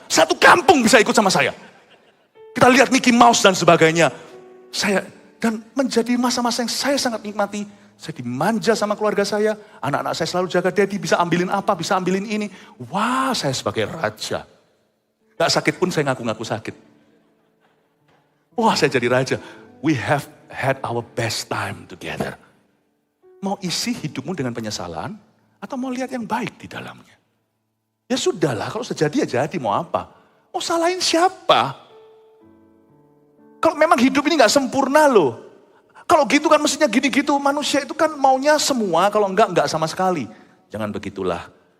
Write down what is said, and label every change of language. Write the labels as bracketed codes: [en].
[id] Satu kampung bisa ikut sama saya. Kita lihat Mickey Mouse dan sebagainya. Dan menjadi masa-masa yang saya sangat nikmati. Saya dimanja sama keluarga saya. Anak-anak saya selalu jaga, Daddy bisa ambilin apa, bisa ambilin ini. Wah, saya sebagai raja. Gak sakit pun saya ngaku-ngaku sakit. Wah, saya jadi raja. [en] We have had our best time together. [id] Mau isi hidupmu dengan penyesalan, atau mau lihat yang baik di dalamnya? Ya sudahlah, kalau sejadi ya jadi, mau apa? Mau salahin siapa? Kalau memang hidup ini gak sempurna loh. Kalau gitu kan mestinya gini-gitu, manusia itu kan maunya semua, kalau enggak sama sekali. Jangan begitulah.